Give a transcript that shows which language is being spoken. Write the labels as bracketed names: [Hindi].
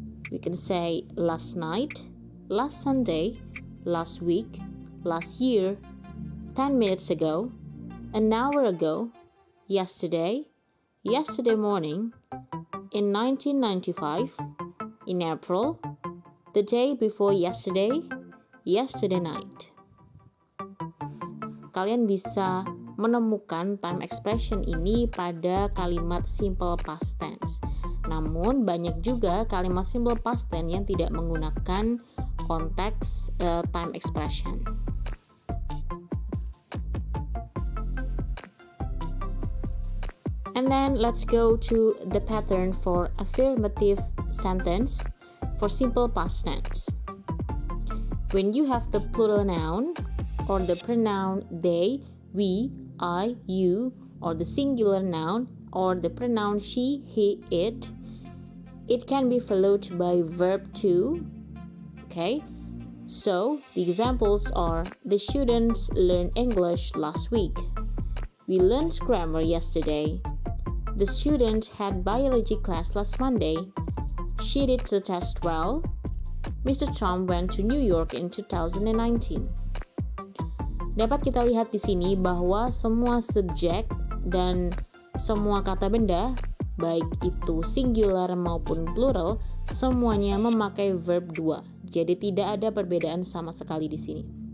[English] We can say last night, last Sunday, last week, last year, 10 minutes ago, an hour ago, yesterday, yesterday morning, in 1995, in April, the day before yesterday, yesterday night. [Indonesian] Kalian bisa menemukan time expression ini pada kalimat simple past tense. Namun banyak juga kalimat simple past tense yang tidak menggunakan konteks time expression. [English] And then let's go to the pattern for affirmative sentence for simple past tense. When you have the plural noun or the pronoun they, we, I, you, or the singular noun or the pronoun she, he, it can be followed by verb to. Okay, so the examples are, the students learned English last week. We learned grammar yesterday. The student had biology class last Monday. She did the test well. Mr. Trump went to New York in 2019. [Indonesian] Dapat kita lihat di sini bahwa semua subjek dan semua kata benda, baik itu singular maupun plural, semuanya memakai verb 2. Jadi tidak ada perbedaan sama sekali di sini.